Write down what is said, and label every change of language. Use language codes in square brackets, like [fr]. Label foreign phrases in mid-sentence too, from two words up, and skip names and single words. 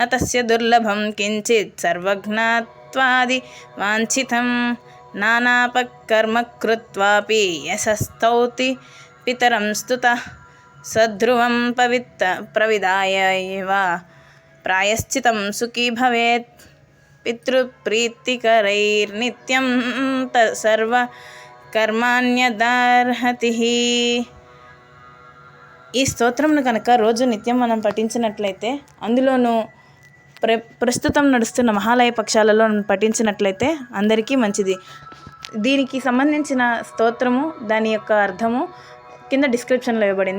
[sa] तस्य दुर्लभं किञ्चित् सर्वज्ञत्वादि वाञ्छितं नानापकर्म कृत्वापि यशस्तौति पितरं स्तुतः सध्रुवं प्रविदाय एव प्रायश्चितं सुखी भवेत् पितृप्रीतिकरैर्नित्यं సర్వకర్మాణ్యదార్హతి. [te] ఈ స్తోత్రంను కనుక రోజు నిత్యం మనం పఠించినట్లయితే, అందులోనూ ప్రస్తుతం నడుస్తున్న మహాలయ పక్షాలలో పఠించినట్లయితే అందరికీ మంచిది. దీనికి సంబంధించిన స్తోత్రము, దాని యొక్క అర్థము కింద డిస్క్రిప్షన్లో ఇవ్వబడింది.